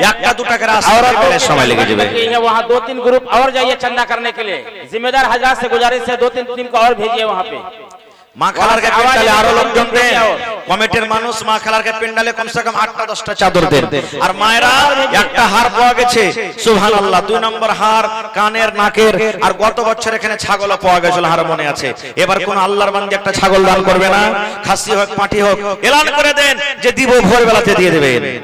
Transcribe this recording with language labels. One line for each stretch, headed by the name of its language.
Bangla: একটা দুটা করে আসেন, আর পরে সময় লেগে যাবে।
Hindi: वहाँ 2-3 ग्रुप और जाइए चंदा करने के लिए, जिम्मेदार हजरात से गुजारिश है 2-3 टीम को और भेजिए वहाँ पे।
Bangla: মা খালারকে পেন্ডালে আরো লোকজন দেন, কমিটির মানুষ মা খালারকে পেন্ডালে কমসে কম 8টা-10টা চাদর দেন। আর মায়েরা একটা হার পাওয়া গেছে সুবহানাল্লাহ, 2 নম্বর হার কানের নাকের, আর গত বছর এখানে ছাগলও পাওয়া গেছিল, হার মনে আছে। এবার কোন আল্লাহর বান্দা একটা ছাগল দান করবে না, খাসি হোক পাঁঠি হোক, এলান করে দেন যে দিব, ভোরবেলাতে দিয়ে দেবেন।